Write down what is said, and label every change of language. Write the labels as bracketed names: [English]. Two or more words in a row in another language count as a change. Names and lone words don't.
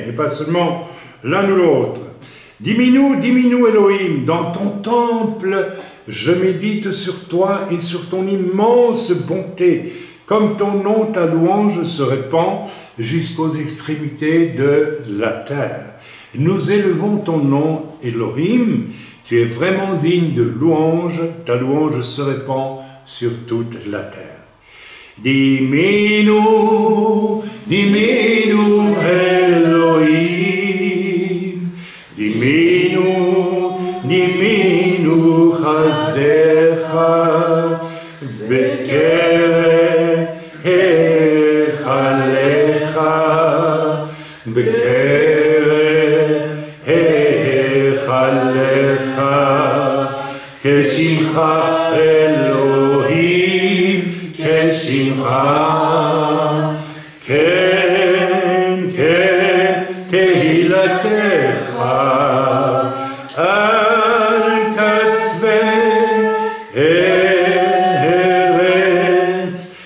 [French] Et pas seulement l'un ou l'autre. Dis-nous, Elohim, dans ton temple, je médite sur toi et sur ton immense bonté. Comme ton nom, ta louange se répand jusqu'aux extrémités de la terre. Nous élevons ton nom, Elohim. Tu es vraiment digne de louange. Ta louange se répand sur toute la terre. [Hebrew] דימינו אלוהים. דימינו חסדך בקרב היכלך, בקרב היכלך כשמך אלוהים כשמך כן תהילתך על קצוי ארץ,